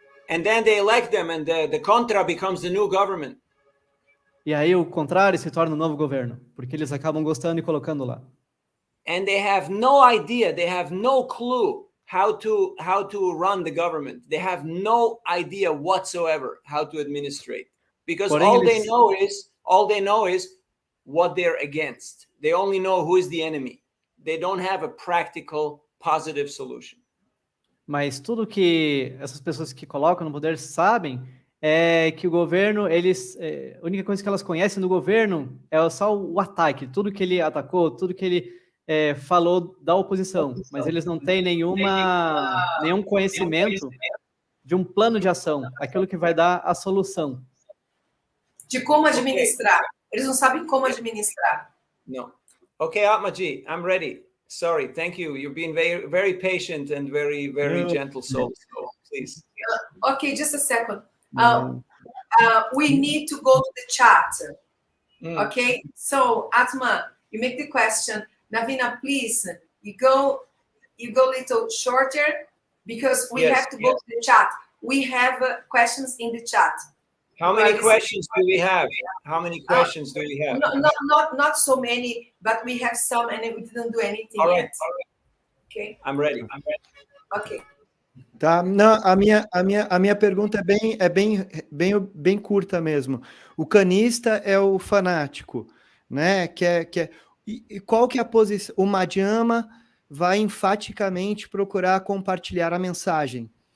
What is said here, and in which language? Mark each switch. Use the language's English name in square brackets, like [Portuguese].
[English] And then they elect them, and the contra becomes the new government. [Portuguese] E aí o contrário se torna o novo governo, porque eles acabam gostando e colocando lá. [English] And they have no idea, they have no clue how to run the government. They have no idea whatsoever how to administrate, because [Portuguese] Porém, [English] all [Portuguese] eles- [English] they know is what they're against. They only know who is the enemy. They don't have a practical, positive solution. [Portuguese] Mas tudo que essas pessoas que colocam no poder sabem é que o governo, a única coisa que elas conhecem do governo é só o ataque, tudo que ele atacou, tudo que ele falou da oposição, mas eles não têm nenhum conhecimento de um plano de ação, aquilo que vai dar a solução. De como administrar. Eles não sabem como administrar. [English] No. Okay, Atmaji, I'm ready. Sorry, thank you. You've been very, very patient and very, very gentle soul. So please. Okay, just a second. We need to go to the chat. Okay, so Atma, you make the question. Navina, please, you go a little shorter because we have to go to the chat. We have questions in the chat. How many questions do we have? How many questions do we have? Not so many, but we have some, and we didn't do anything yet. Okay. I'm ready. Okay. [Portuguese] Tá, não, a minha pergunta é bem curta mesmo. O canista é o fanático, né? E qual que é a posição? O Madhyama vai enfaticamente procurar compartilhar a mensagem.